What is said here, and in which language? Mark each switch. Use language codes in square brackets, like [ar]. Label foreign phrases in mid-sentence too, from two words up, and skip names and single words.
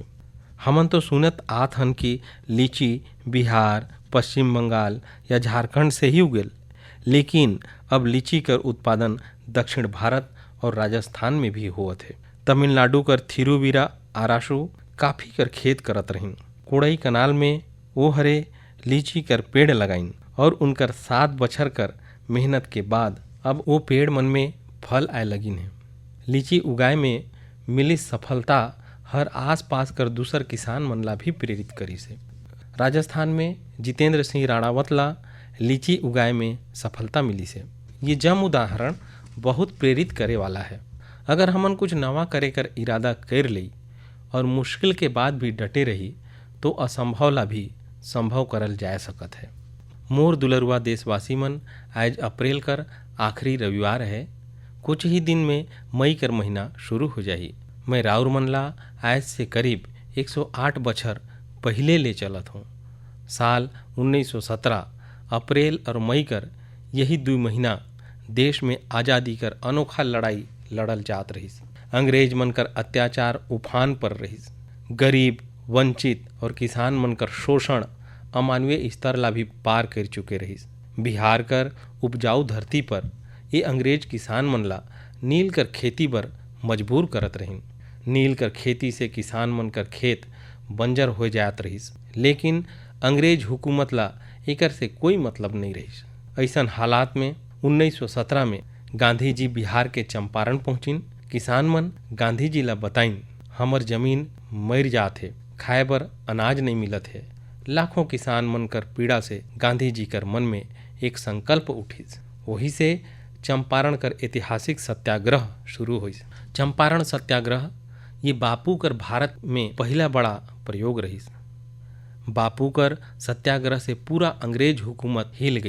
[sck] हमन तो सुनत आत हन कि लीची बिहार, पश्चिम बंगाल या झारखंड से ही उगेल, लेकिन अब लीची कर उत्पादन दक्षिण भारत और राजस्थान में भी होत है। तमिलनाडु कर थिरुवीरा आरासु काफ़ी कर खेत करत रहीन। कोड़ई कनाल में वो हरे लीची कर पेड़ लगाइन और उनकर 7 बछर कर मेहनत के बाद अब वो पेड़ मन में फल आए लगिन है। लीची उगाए में मिली सफलता हर आस पास कर दूसर किसान मन ला भी प्रेरित करी से। राजस्थान में जितेंद्र सिंह राणावत ला लीची उगाए में सफलता मिली से। ये जम उदाहरण बहुत प्रेरित करे वाला है। अगर हमन कुछ नवा करे कर इरादा कर लई और मुश्किल के बाद भी डटे रही तो असंभव ला भी संभव करल जा सकत है। मोर दुलरुआ देशवासी मन, आज अप्रैल कर आखिरी रविवार है। कुछ ही दिन में मई कर महीना शुरू हो जाही। मैं राउर मन ला आज से करीब 108 बछर पहले ले चलत हूँ। साल 1917 अप्रैल और मई कर यही 2 महीना देश में आज़ादी कर अनोखा लड़ाई लड़ल जात रहीस। अंग्रेज मन कर अत्याचार उफान पर रहीस। गरीब, वंचित और किसान मन कर शोषण अमानवीय स्तर ला भी पार कर चुके रहीस। बिहार कर उपजाऊ धरती पर ये अंग्रेज किसान मन ला नील कर खेती बर मजबूर करत रहीन। नील कर खेती से किसान मन कर खेत बंजर हो जात रहीस, लेकिन अंग्रेज हुकूमत ला एकर से कोई मतलब नहीं रहीस। ऐसन हालात में 1917 में गांधी जी बिहार के चंपारण पहुंचिन। किसान मन गांधी जी ला बताइन, हमर जमीन मर जात है, खाए बर अनाज नहीं मिलत है। लाखों किसान मन कर पीड़ा से गांधी जी कर मन में एक संकल्प उठिस। वही से चंपारण कर ऐतिहासिक सत्याग्रह शुरू हुई। चंपारण सत्याग्रह ये बापू कर भारत में पहला बड़ा प्रयोग रहीस। बापू कर सत्याग्रह से पूरा अंग्रेज हुकूमत हिल गई।